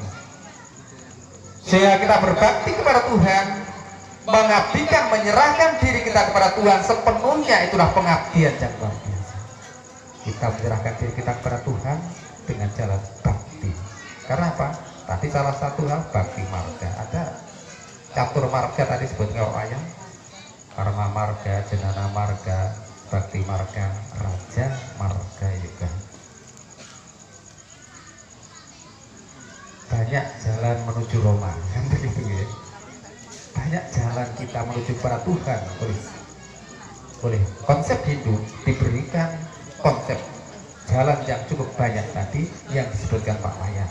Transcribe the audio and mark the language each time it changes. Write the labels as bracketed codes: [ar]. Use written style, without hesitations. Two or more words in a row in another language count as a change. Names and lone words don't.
[id] Sehingga kita berbakti kepada Tuhan, mengabdikan, menyerahkan diri kita kepada Tuhan sepenuhnya, itulah pengabdian yang luar biasa. Kita menyerahkan diri kita kepada Tuhan dengan jalan bakti. Karena apa? Tadi salah satu hal bakti marga. Ada catur marga tadi sebutnya ayam. Karma marga, jenana marga, bakti marga, raja marga juga. Banyak jalan menuju Roma, kan begitu ya. Banyak jalan kita menuju para Tuhan oleh konsep Hindu diberikan konsep jalan yang cukup banyak tadi yang disebutkan Pak Wayan.